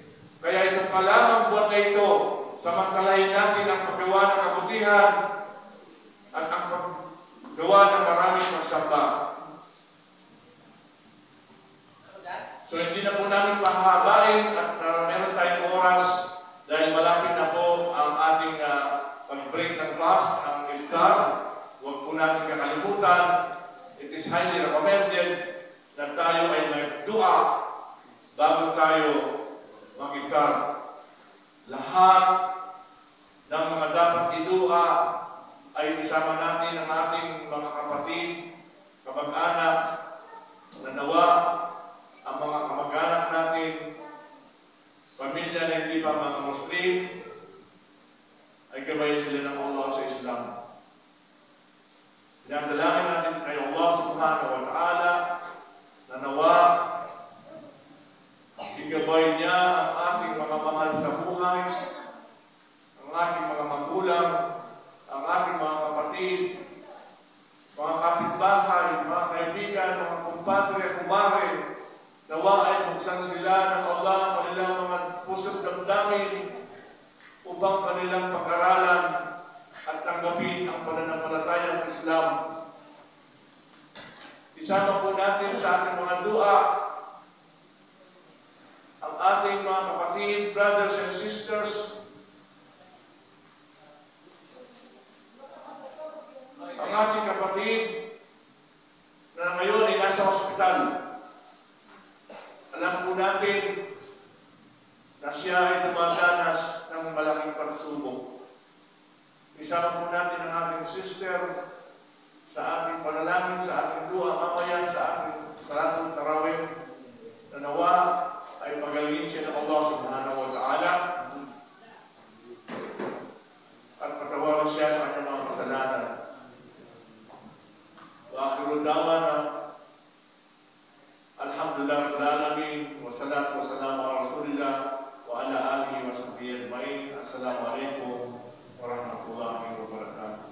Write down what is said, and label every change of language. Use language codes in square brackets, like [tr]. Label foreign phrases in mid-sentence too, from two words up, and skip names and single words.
[tl] Kaya ito pa lamang buwan na ito, samantalahin natin ang paggawa ng kabutihan at ang paggawa ng maraming pagsamba. So hindi na po namin pahabain at meron tayong oras dahil malapit na po ang ating pag-break ng fast, ang iftar. Huwag po natin kakalimutan. [en] It is highly recommended [tl] na tayo ay may dua bago tayo mag-iftar. Lahat ng mga dapat idua ay isama natin ang ating mga kapatid, kamag-anak, na nawa ang mga kamag-anak natin, pamilya na hindi pa mga Muslim, ay gabayin sila ng Allah sa Islam. Pinagdalangin natin kay Allah [ar] سبحانه وتعالى [tl] na nawa igabay niya ang ating mga mahal sa buhay, ang ating mga magulang, ang ating mga kapatid, mga kapitbahay, mga kaibigan, mga kumpadre, kumare, nawa ay buksan sila ng Allah ang kanilang mga pusong damdamin upang kanilang pag-aralan at tanggapin ang pananampalatayang Islam. Isama po natin sa ating mga dua ang ating mga kapatid, [en] brothers and sisters, [tl] ang ating kapatid na ngayon ay nasa ospital. Alam po natin na siya ay dumadanas ng malaking pagsubok. Isama po natin ang ating sister sa ating panalangin, sa ating dua, mamaya sa ating salatong tarawih, na nawa ay pagalingin siya ng Allah [ar] سبحانه وتعالى [tl] at patawarin siya sa kanyang mga kasalanan. [ar] وآخر دعوانا الحمد لله رب العالمين والصلاة والسلام على رسول الله وعلى آله وصحبه أجمعين. السلام عليكم ورحمة الله وبركاته.